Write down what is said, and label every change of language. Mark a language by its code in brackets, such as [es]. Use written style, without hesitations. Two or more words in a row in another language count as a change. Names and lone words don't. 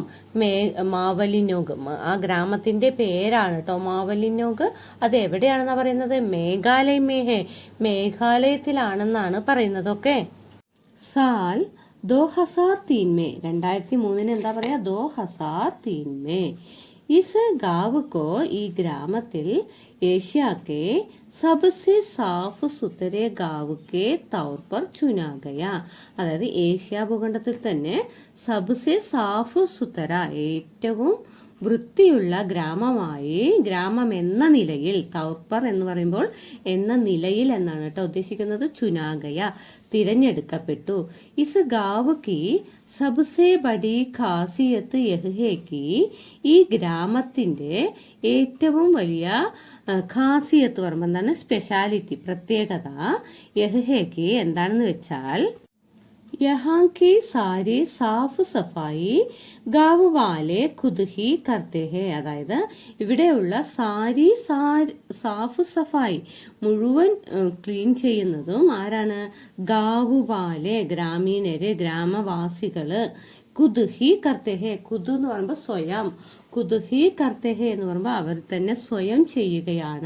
[ml] മാവലിനോഗ് ആ ഗ്രാമത്തിൻ്റെ പേരാണ് കേട്ടോ മാവലിനോഗ്. അത് എവിടെയാണെന്നാണ് പറയുന്നത്? [hi] मेघालय में है, [ml] മേഘാലയത്തിലാണെന്നാണ് പറയുന്നത്. ഓക്കെ, [hi] साल 2003 में [ml] 2003 എന്താ പറയാ? [hi] 2003 में इस गांव को [ml] ഈ ഗ്രാമത്തിൽ [hi] ഏഷ്യ के सबसे साफ सुथरे गांव के तौर पर चुना गया. [ml] അതായത് ഏഷ്യ ഭൂഖണ്ഡത്തിൽ തന്നെ [hi] सबसे साफ सुथरा [ml] ഏറ്റവും വൃത്തിയുള്ള ഗ്രാമമായി, ഗ്രാമം എന്ന നിലയിൽ, തൗർപ്പർ എന്ന് പറയുമ്പോൾ എന്ന നിലയിൽ എന്നാണ് കേട്ടോ ഉദ്ദേശിക്കുന്നത്. [hi] चुना गया [ml] തിരഞ്ഞെടുക്കപ്പെട്ടു. [hi] इस गांव की सबसे बड़ी खासियत यह है कि [ml] ഈ ഗ്രാമത്തിന്റെ ഏറ്റവും വലിയ ഖാസിയത്ത് പറയുമ്പോൾ എന്താണ്? സ്പെഷ്യാലിറ്റി, പ്രത്യേകത. [hi] यह है कि [ml] എന്താണെന്ന് വെച്ചാൽ [hi] यहाँ की सारी साफ सफाई गाँव वाले खुद ही करते हैं. [ml] അതായത് ഇവിടെയുള്ള [hi] साफ सफाई [ml] മുഴുവൻ ക്ലീൻ ചെയ്യുന്നതും ആരാണ്? [hi] गाँव वाले [ml] ഗ്രാമീണര്, ഗ്രാമവാസികള്. [hi] ख़ुद ही करते हैं, [ml] ഖുദ് എന്ന് പറയുമ്പോൾ സ്വയം, [hi] ख़ुद ही करते हैं [ml] എന്ന് പറയുമ്പോൾ അവർ തന്നെ സ്വയം ചെയ്യുകയാണ്.